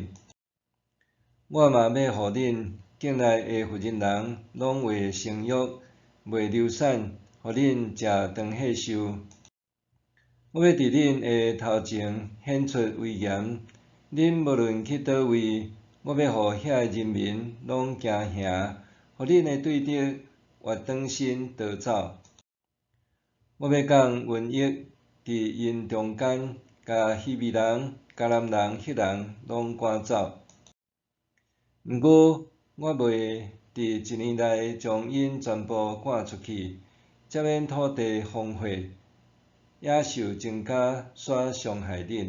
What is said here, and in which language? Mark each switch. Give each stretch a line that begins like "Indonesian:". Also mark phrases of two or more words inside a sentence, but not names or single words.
Min Nan Chinese: 我嘛要互恁境内的妇人人拢为生育，袂流产，互恁食长岁寿。我要伫恁的头前显出威严，恁无论去倒位，我要互遐个人民拢惊吓，互恁的对得越转身逃走。我要降瘟疫伫因中间，甲希米人、迦南人、赫人拢赶走。毋过，我袂伫一年内将因全部赶出去，才免土地荒废，野兽增加煞伤害恁。